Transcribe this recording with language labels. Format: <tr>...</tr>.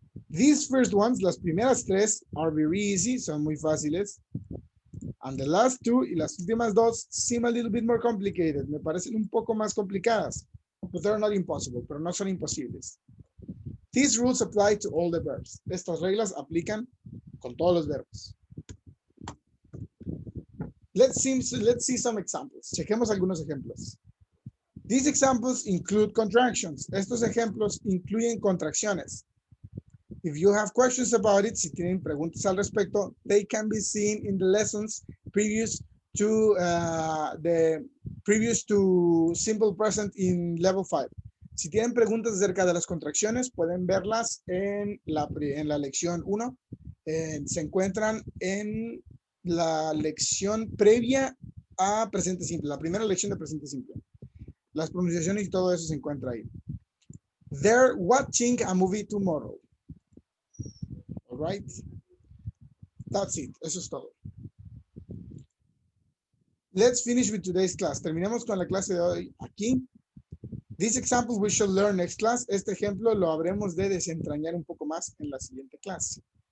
<en>These first ones,</en> <es>las primeras tres,</es> <en>are very easy,</en> <es>son muy fáciles.</es> <en>And the last two,</en> <es>y las últimas dos,</es> <en>seem a little bit more complicated.</en> <es>Me parecen un poco más complicadas.</es> <en>But they're not impossible,</en> <es>pero no son imposibles.</es> <en>These rules apply to all the verbs.</en> <es>Estas reglas aplican con todos los verbos.</es> <en>Let's see some examples.</en> <es>Chequemos algunos ejemplos.</es> <en>These examples include contractions.</en> <es>Estos ejemplos incluyen contracciones.</es> <en>If you have questions about it,</en> <es>si tienen preguntas al respecto,</es> <en>they can be seen in the lessons previous to simple present in level 5.</en> <es>Si tienen preguntas acerca de las contracciones, pueden verlas en la lección 1. Se encuentran en la lección previa a presente simple, la primera lección de presente simple. Las pronunciaciones y todo eso se encuentra ahí.</es> <en>They're watching a movie tomorrow. All right. That's it.</en> <es>Eso es todo.</es> <en>Let's finish with today's class.</en> <es>Terminemos con la clase de hoy aquí.</es> <en>This example we shall learn next class.</en> <es>Este ejemplo lo habremos de desentrañar un poco más en la siguiente clase.</es>